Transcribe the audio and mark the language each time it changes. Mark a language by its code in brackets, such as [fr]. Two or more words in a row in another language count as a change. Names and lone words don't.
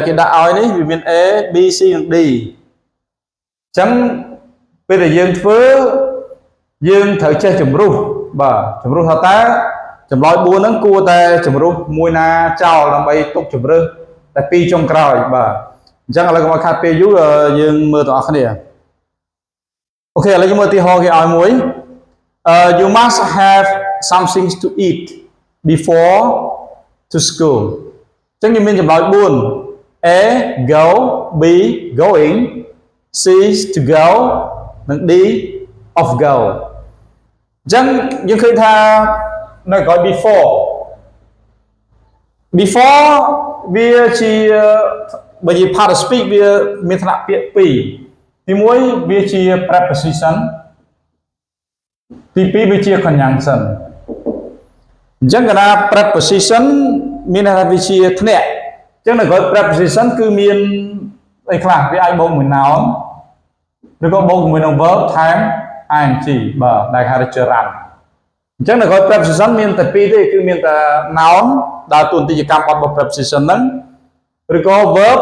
[km] គេដាក់ឲ្យនេះវាមាន A B C និង D អញ្ចឹងពេលដែលយើងធ្វើយើងត្រូវចេះជំរុះបាទជំ រុះថាតើចម្លើយ4ហ្នឹងគួរតែជំរុះមួយណាចោលដើម្បីទុកជំរើសតែ 2ចុងក្រោយបាទអញ្ចឹងឥឡូវកុំឲ្យខាតពេលយូរយើងមើលទាំងអស់គ្នាអូខេឥឡូវយើងមើលឧទាហរណ៍គេឲ្យមួយ [en] you must have something to eat before to school [km] អញ្ចឹងយើងមានចម្លើយ4 [en] A go B going C to go [km] និង [en] D of go [km] អញ្ចឹងយើងឃើញថានៅក្រោយ before វាជាបើនិយាយ part of speech វាមានឋានៈពាក្យ2ទី1វាជា preposition ទី2វាជា conjunction អញ្ចឹងកណ្ដាល preposition មានន័យថាវាជាធ្នាក់អញ្ចឹងនៅក្រោយ preposition គឺមានអីខ្លះវាអាចបូកមួយ noun ឬក៏បូកជាមួយនឹង verb ថែម ing បាទដែលហៅថា gerund អញ្ចឹងនៅក្រោយ preposition មានតែ2ទេគឺមានតែ noun ដើរតួនាទីជាកម្មបត្តិរបស់ preposition ហ្នឹងឬក៏ verb